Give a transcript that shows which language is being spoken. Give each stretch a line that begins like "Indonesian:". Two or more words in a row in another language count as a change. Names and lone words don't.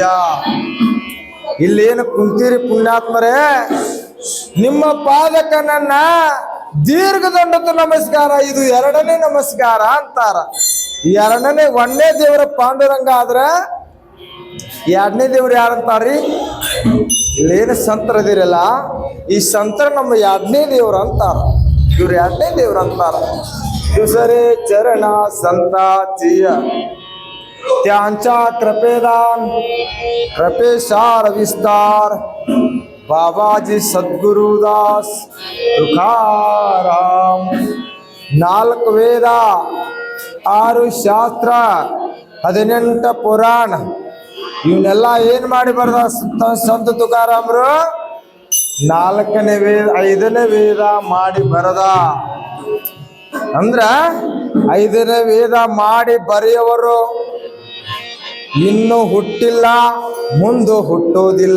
Kannada: ಇಲ್ಲೇನು ಕುಂತೀರಿ ಪುಣ್ಯಾತ್ಮರೇ, ನಿಮ್ಮ ಪಾದಕ ನನ್ನ ದೀರ್ಘದಂಡದ ನಮಸ್ಕಾರ. ಇದು ಎರಡನೇ ನಮಸ್ಕಾರ ಅಂತಾರ. ಎರಡನೇ ಒಂದನೇ ದೇವರ ಪಾಂಡುರಂಗ ಆದ್ರ ಎರಡನೇ ದೇವ್ರು ಯಾರಂತಾರ್ರಿ? ಇಲ್ಲೇನು ಸಂತರದಿರಲ್ಲ, ಈ ಸಂತರ ನಮ್ಮ ಎರಡನೇ ದೇವ್ರು ಅಂತಾರ. ಇವ್ರು ಎರಡನೇ ದೇವ್ರು ಅಂತಾರ.
Marathi: दुसरे चरण संताचिय, त्यांचा कृपेदान कृपेशार विस्तार. बाबाजी सद्गुरुदास तुकाराम.
Kannada: 4 ವೇದ 6 ಶಾಸ್ತ್ರ 18 ಪುರಾಣ ಇವನ್ನೆಲ್ಲ ಏನ್ ಮಾಡಿ ಬರ್ದ ಸಂತ ತುಕಾರಾಮರು? 4ನೇ ವೇದ 5ನೇ ವೇದ ಮಾಡಿ ಬರದ. ಅಂದ್ರ 5ನೇ ವೇದ ಮಾಡಿ ಬರೆಯವರು ಇನ್ನು ಹುಟ್ಟಿಲ್ಲ, ಮುಂದೆ ಹುಟ್ಟೋದಿಲ್ಲ.